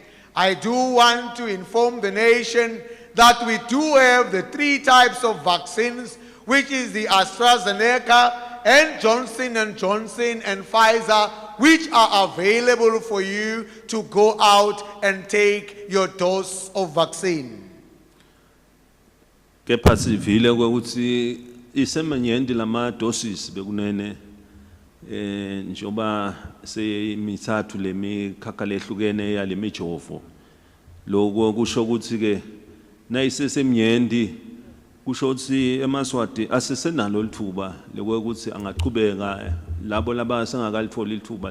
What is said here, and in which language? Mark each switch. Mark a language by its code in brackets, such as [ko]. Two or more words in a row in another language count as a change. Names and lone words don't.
[en] I do want to inform the nation that we do have the 3 types of vaccines, which is the AstraZeneca and Johnson & Johnson and Pfizer, which are available for you to go out and take your dose of vaccine. [ss] Kepha sivile ukuthi isemanyenti lama doses bekunene njoba seyimithathu lemikhakha lehlukene yale mijovo lokho kusho ukuthi ke nayisesemnyenti kusho ukuthi eMswati asesenalo lithuba lokuthi angaqhubeka labo labasengakalithola lithuba